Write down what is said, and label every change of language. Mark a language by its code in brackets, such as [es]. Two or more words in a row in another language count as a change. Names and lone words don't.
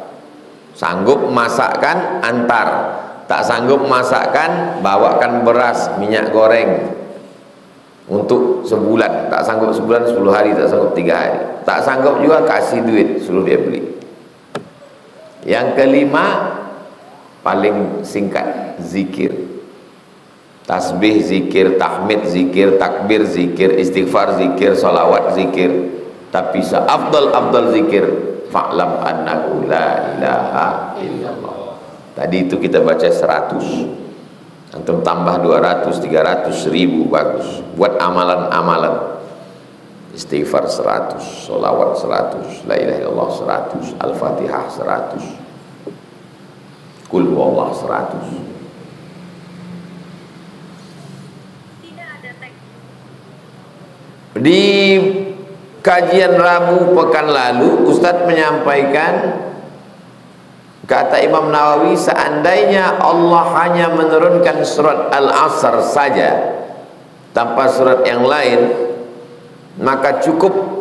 [id] Sanggup masakkan, antar. Tak sanggup masakkan, bawakan beras, minyak goreng untuk sebulan. Tak sanggup sebulan, 10 hari, tak sanggup 3 hari. Tak sanggup juga, kasih duit, suruh dia beli. Yang kelima, paling singkat, zikir. Tasbih zikir, tahmid zikir, takbir zikir, istighfar zikir, salawat zikir. Tapi seafdal zikir, [ar] فاعلم أنه لا إله إلا الله. [id] Tadi itu kita baca 100, antum tambah 200, 300, 1000, bagus. Buat amalan-amalan. Istighfar 100, sholawat 100, [ar] لا إله إلا الله [id] 100, al-fatihah 100, [ar] قل هو الله [id] 100. Di kajian Rabu pekan lalu, Ustadz menyampaikan, kata Imam Nawawi, seandainya Allah hanya menurunkan surat Al-Asr saja tanpa surat yang lain, maka cukup.